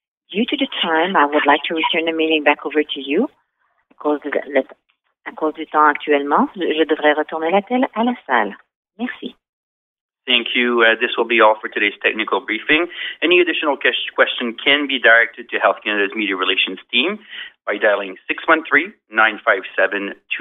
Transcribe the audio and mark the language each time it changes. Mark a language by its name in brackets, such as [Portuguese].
[English] Due to the time, I would like to return the meeting back over to you. [French] À cause du temps actuellement, je devrais retourner l'appel à la salle. Merci. [English] Thank you. This will be all for today's technical briefing. Any additional question can be directed to Health Canada's Media Relations team by dialing 613-957-2983.